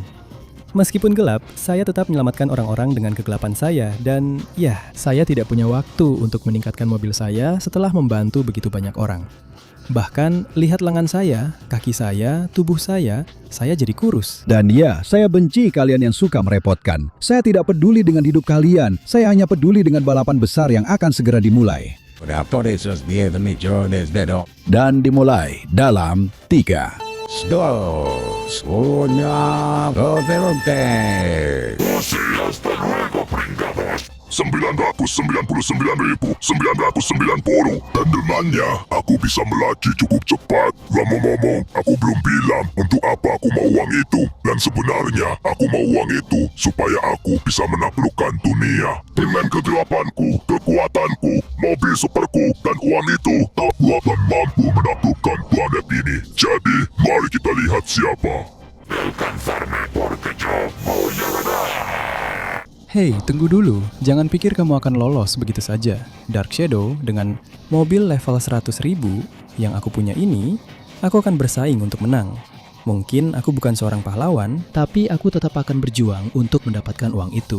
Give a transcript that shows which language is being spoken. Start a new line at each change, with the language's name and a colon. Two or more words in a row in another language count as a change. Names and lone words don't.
Indonesian: Meskipun gelap, saya tetap menyelamatkan orang-orang dengan kegelapan saya dan saya tidak punya waktu untuk meningkatkan mobil saya setelah membantu begitu banyak orang. Bahkan, lihat lengan saya, kaki saya, tubuh saya jadi kurus. Dan saya benci kalian yang suka merepotkan. Saya tidak peduli dengan hidup kalian. Saya hanya peduli dengan balapan besar yang akan segera dimulai.
Spanish: Por esos 10 millones de dólares.
Indonesian: Dan dimulai dalam 3, 2, 1,
Spanish: adelante. Así hasta luego, pringados.
Indonesian: 999.990 dan dengannya aku bisa melaju cukup cepat. Ngomong-ngomong, aku belum bilang untuk apa aku mau uang itu. Dan sebenarnya aku mau uang itu supaya aku bisa menaklukkan dunia. Dengan kegelapanku, kekuatanku, mobil superku, dan uang itu, aku akan mampu menaklukkan planet ini. Jadi, mari kita lihat siapa.
Spanish: Alcanzarme porque yo voy a ganar.
Indonesian: Hei, tunggu dulu. Jangan pikir kamu akan lolos begitu saja. Dark Shadow, dengan mobil level 100.000 yang aku punya ini, aku akan bersaing untuk menang. Mungkin aku bukan seorang pahlawan, tapi aku tetap akan berjuang untuk mendapatkan uang itu.